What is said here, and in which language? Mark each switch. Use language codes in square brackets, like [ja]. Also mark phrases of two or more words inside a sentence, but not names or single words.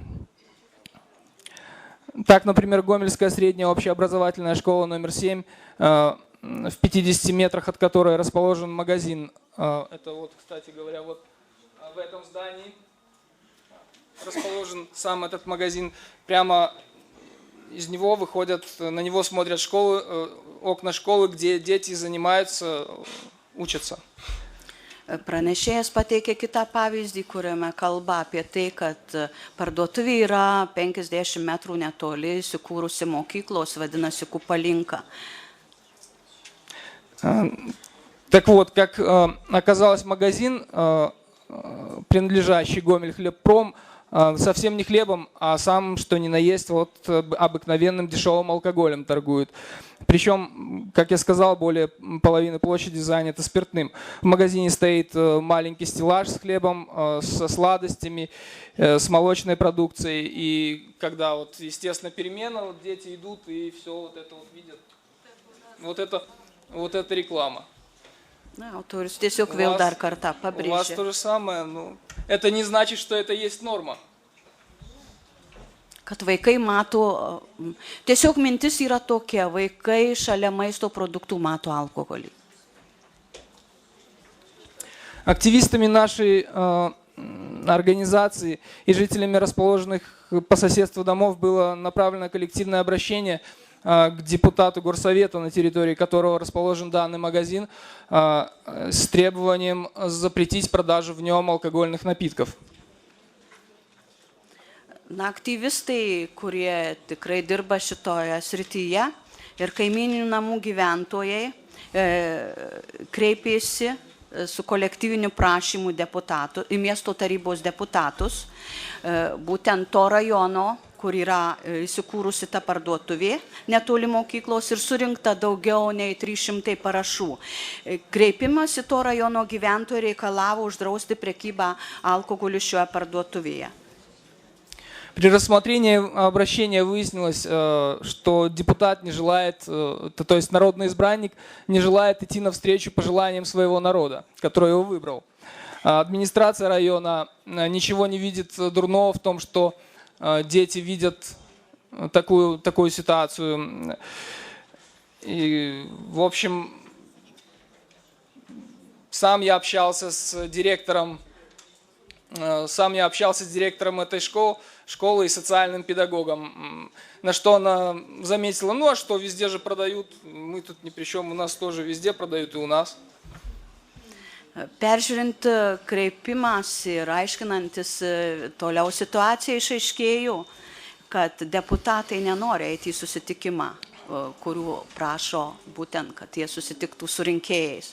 [ru] Так, например, Гомельская средняя общеобразовательная школа номер 7, в 50 метрах от которой расположен магазин. Это вот, кстати говоря, вот в этом здании расположен сам этот магазин. Прямо из него выходят, на него смотрят школы, окна школы, где дети занимаются, учатся. [lt] Pranešėjas pateikė kitą pavyzdį, kuriame kalba apie tai, kad parduotuvė yra 50 metrų netoli įsikūrusi mokyklos, vadinasi Kupalinka. [ru] Так вот, как оказалось, магазин, принадлежащий Гомельхлебпром, совсем не хлебом, а самым, что ни на есть, вот обыкновенным дешевым алкоголем торгуют. Причем, как я сказал, более половины площади занято спиртным. В магазине стоит маленький стеллаж с хлебом, со сладостями, с молочной продукцией. И когда вот, естественно, перемена, вот дети идут и все вот это вот видят. Вот это реклама. [lt] Autorius tiesiog vėl dar kartą pabrėžė. [ru] У вас то же самое, но это не значит, что это есть норма. [lt] Kad vaikai mato, tiesiog mintis yra tokia, vaikai šalia maisto produktų mato alkoholį. [ru] Активистами нашей организации и жителями расположенных по соседству домов было направлено коллективное обращение к депутату горсовета, на территории которого расположен данный магазин, с требованием запретить продажу в нем алкогольных напитков. [lt] Aktyvistai, kurie tikrai dirba šitoje srityje ir kaimyninių namų gyventojai kreipėsi su kolektyviniu prašymu į miesto tarybos deputatus, būtent to rajono, kur yra įsikūrusi ta parduotuvė netoli mokyklos ir surinkta daugiau nei 300 parašų. Kreipimas į to rajono gyventojai reikalavo uždrausti prekybą alkoholiu šioje parduotuvėje. [ru] При рассмотрении обращения выяснилось, что депутат не желает, то есть народный избранник не желает идти навстречу пожеланиям своего народа, который его выбрал. Администрация района ничего не видит дурного в том, что дети видят такую ситуацию. И, в общем, сам я общался с директором этой школы и социальным педагогом, на что она заметила: ну а что, везде же продают, мы тут ни при чем, у нас тоже везде продают и у нас. [lt] Peržiūrint kreipimąsi ir aiškinantis toliau situaciją, išaiškėjo, kad deputatai nenori eiti į susitikimą, kurių prašo būtent, kad jie susitiktų su rinkėjais.